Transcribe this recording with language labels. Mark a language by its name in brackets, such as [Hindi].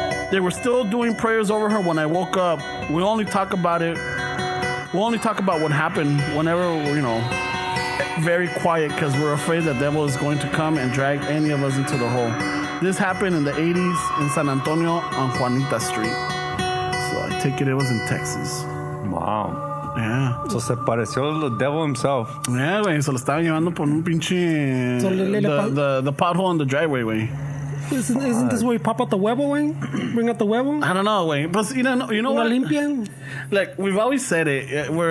[English] They were still doing prayers over her when I woke up. We only talk about it. We only talk about what happened whenever, very quiet because we're afraid the devil is going to come and drag any of us into the hole. This happened in the 80s in San Antonio on Juanita Street. So I take it was in Texas. Wow. Yeah. So [Spanish] se pareció [English] the devil himself. Yeah, güey. [Spanish] Se lo estaban llevando por un pinche... [English] The pothole in the driveway, güey. Isn't this where you pop out the huevo, güey? Bring out the huevo? I don't know, güey. But you know [Spanish] Una [English] what? [Spanish] limpia? [English] Like, we've always said it.